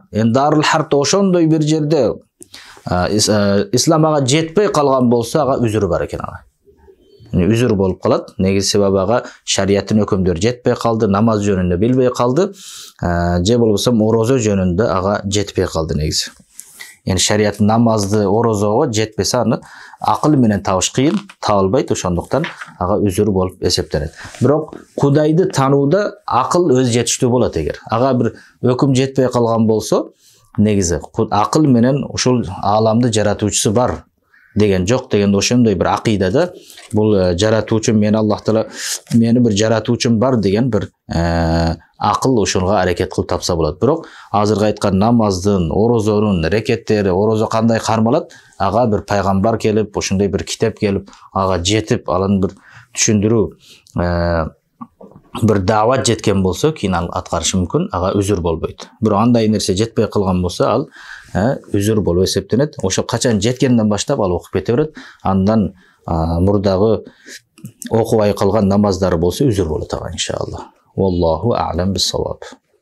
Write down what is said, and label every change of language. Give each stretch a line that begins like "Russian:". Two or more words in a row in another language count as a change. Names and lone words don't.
Kyrgyz: Эми дарил харб ошондой бир жерде ислам ага жетпей калган болсо, ага үзүрү бар экен ага. Үзүр болуп калат. Негизи себеби ага шариаттын өкүмдөрү жетпей калды, намаз жөнүндө билбей калды, же болбосо орозо жөнүндө ага жетпей калды негизи. Yani şeriat namazdı, orozogo жетпесе аны акыл менен табыш кыйын, табылбайт, ошондуктан ага үзүр болуп эсептелет. Бирок Кудайды танууда акыл өз жетиштүү болот эгер. Ага бир өкүм жетпей калган болсо, негизи акыл менен ушул ааламды жаратуучусу бар деген жок деген ошондой бир акыйдада бул жаратуучу мен Аллах Таала мени бир жаратуучум бар деген бир акыл ошонга аракет кылып тапса болот. Бирок азыркы айткан намаздын, орозонун рекеттери, орозо кандай кармалат, ага бир пайгамбар келип, ошондой бир китеп келип, ага жетип, анын бир түшүндүрүү bir davat жеткен болсо, кийин ал аткарышы мүмкүн, ага үзүр болбойт. Бирок андай нерсе жетпей калган болсо, ал үзүр болуп эсептенет. Ошо качан жеткенден баштап ал окуп кете берет. Андан мурдагы окубай калган намаздары болсо үзүр болот ага иншаллах.
Arabic: والله أعلم بالصواب.